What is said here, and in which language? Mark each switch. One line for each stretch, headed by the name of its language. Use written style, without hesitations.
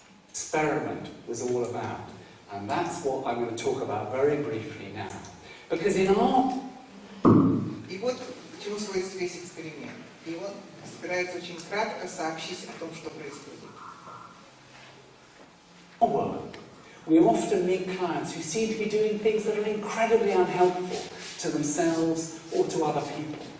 English: Experiment was all about, and that's what I'm going to talk about very briefly now. Because in our...
Russian: И вот к чему сводится весь эксперимент. И он собирается очень кратко сообщить о том, что происходит.
English: Work, we often meet clients who seem to be doing things that are incredibly unhelpful to themselves or to other people.